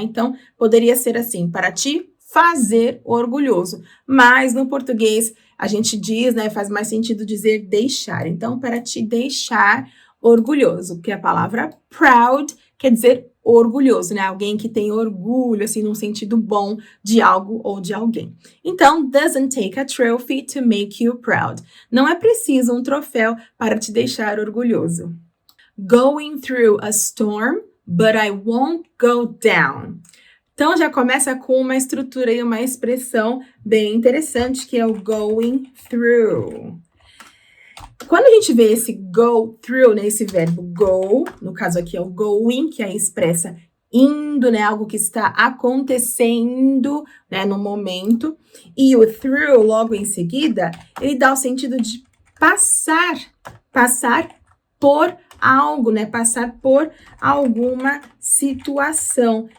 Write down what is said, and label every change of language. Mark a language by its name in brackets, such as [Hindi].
[Portuguese] Então, poderia ser assim, para te fazer orgulhoso. Mas no português, a gente diz, né? Faz mais sentido dizer deixar. Então, para te deixar orgulhoso, porque a palavra proud quer dizer orgulhoso, né? Alguém que tem orgulho, assim, num sentido bom de algo ou de alguém. [English] Então, doesn't take a trophy to make you proud. [Portuguese] Não é preciso um troféu para te deixar orgulhoso. [English] Going through a storm, but I won't go down. [Portuguese] Então, já começa com uma estrutura e uma expressão bem interessante, que é o going through. Quando a gente vê esse go through, né, esse verbo go, no caso aqui é o going, que aí expressa indo, né, algo que está acontecendo, né, no momento, e o through, logo em seguida, ele dá o sentido de passar por algo, né, passar por alguma situação.